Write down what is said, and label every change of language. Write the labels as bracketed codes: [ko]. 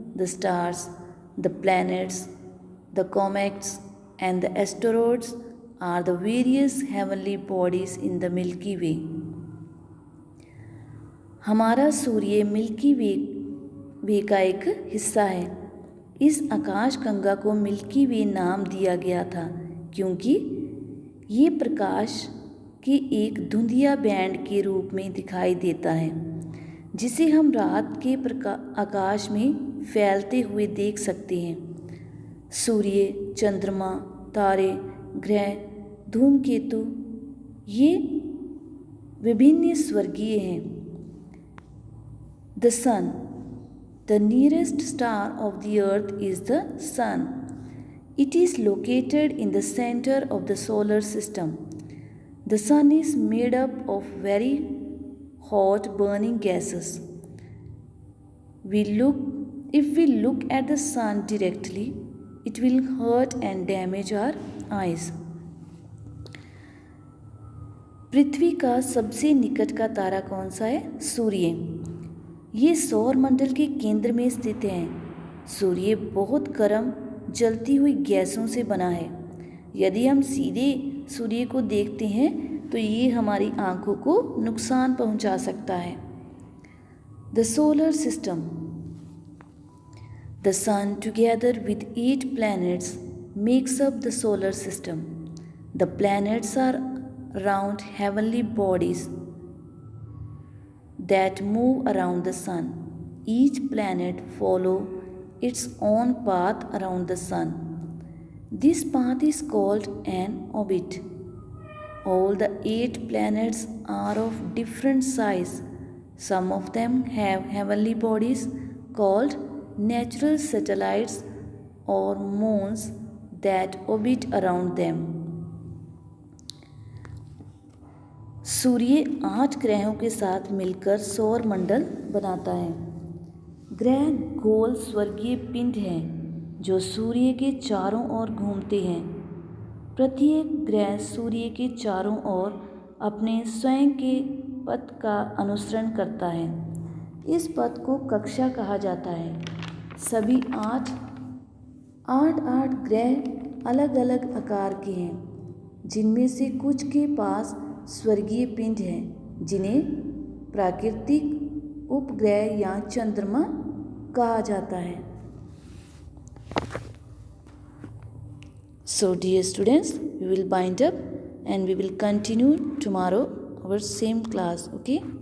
[en] the stars, the planets, the comets, and the asteroids are the various heavenly bodies in the Milky Way. [hi] हमारा सूर्य milky वे का एक हिस्सा है। इस आकाश गंगा को मिल्की वे नाम दिया गया था क्योंकि ये प्रकाश के एक धुंधिया बैंड के रूप में दिखाई देता है जिसे हम रात के आकाश में फैलते हुए देख सकते हैं। सूर्य, चंद्रमा, तारे, ग्रह, धूमकेतु ये विभिन्न स्वर्गीय हैं। [en] The sun, the nearest star of the earth is the sun. It is located in the center of the solar system. The sun is made up of very hot burning gases. If we look at the sun directly, it will hurt and damage our eyes. [hi] पृथ्वी का सबसे निकट का तारा कौन सा है? सूर्य। ये सौर मंडल के केंद्र में स्थित है। सूर्य बहुत गर्म जलती हुई गैसों से बना है। यदि हम सीधे सूर्य को देखते हैं तो ये हमारी आंखों को नुकसान पहुंचा सकता है। [en] The solar system, the sun together with 8 planets makes up the solar system. The planets are round heavenly bodies that move around the sun. Each planet follows its own path around the sun. This path is called an orbit. All the 8 planets are of different size. Some of them have heavenly bodies called natural satellites or moons that orbit around them. [hi] सूर्य 8 ग्रहों के साथ मिलकर सौर मंडल बनाता है। ग्रह गोल स्वर्गीय पिंड हैं जो सूर्य के चारों ओर घूमते हैं। प्रत्येक ग्रह सूर्य के चारों ओर अपने स्वयं के पथ का अनुसरण करता है। इस पथ को कक्षा कहा जाता है। सभी आठ ग्रह अलग अलग आकार के हैं जिनमें से कुछ के पास स्वर्गीय पिंड हैं जिन्हें प्राकृतिक उपग्रह या चंद्रमा कहा जाता है। [en] So dear students, we will bind up and we will continue tomorrow our same class. Okay.